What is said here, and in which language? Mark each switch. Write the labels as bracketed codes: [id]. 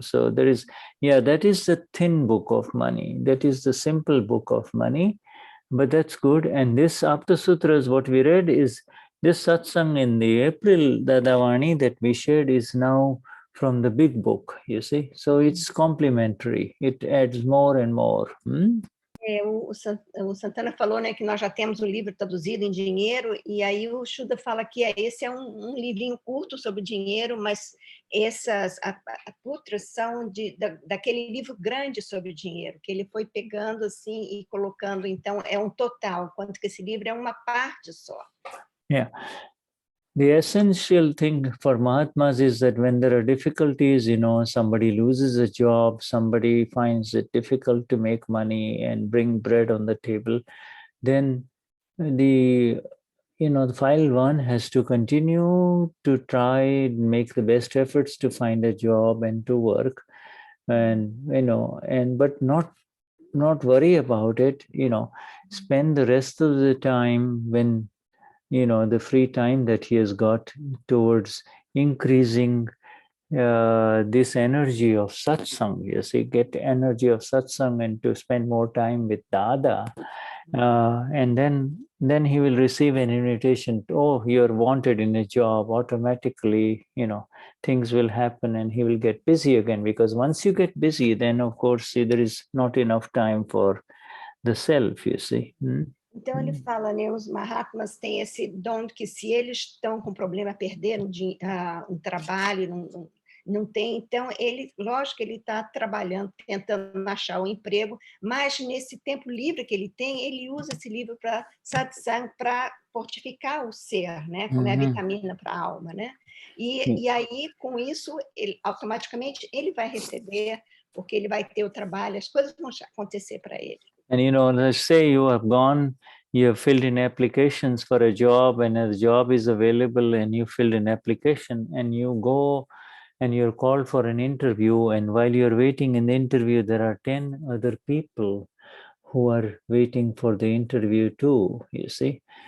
[en] So there is, that is the thin book of money. That is the simple book of money, but that's good. And this Apta Sutras, what we read is this satsang in the April Dadavani that we shared is now from the big book, you see. So it's complementary. It adds more and more. [pt] O Santana falou, né, que nós já temos um livro traduzido em dinheiro, e aí o Shuddha fala que esse é um livrinho curto sobre dinheiro, mas essas putras são daquele livro grande sobre dinheiro, que ele foi pegando assim e colocando, então é um total, enquanto que esse livro é uma parte só. [en] Yeah. The essential thing for Mahatmas is that when there are difficulties, somebody loses a job, somebody finds it difficult to make money and bring bread on the table, then the file one has to continue to try and make the best efforts to find a job and to work, and but not worry about it. Spend the rest of the time when the free time that he has got towards increasing this energy of satsang. You see, get energy of satsang and to spend more time with Dada. And then he will receive an invitation. You're wanted in a job. Automatically, things will happen and he will get busy again. Because once you get busy, then of course there is not enough time for the self, you see. [pt] Então ele fala, né, os Mahatmas têm esse dom que se eles estão com problema, perder um trabalho, não tem, então lógico que ele está trabalhando, tentando achar um emprego, mas nesse tempo livre que ele tem, ele usa esse livro para satsang, para fortificar o ser, né, como é a vitamina para a alma, né? E aí, com isso, automaticamente ele vai receber, porque ele vai ter o trabalho, as coisas vão acontecer para ele. [en] And let's say you have filled in applications for a job, and a job is available, and you filled an application, and you go and you're called for an interview, and while you're waiting in the interview, there are 10 other people who are waiting for the interview too, you see.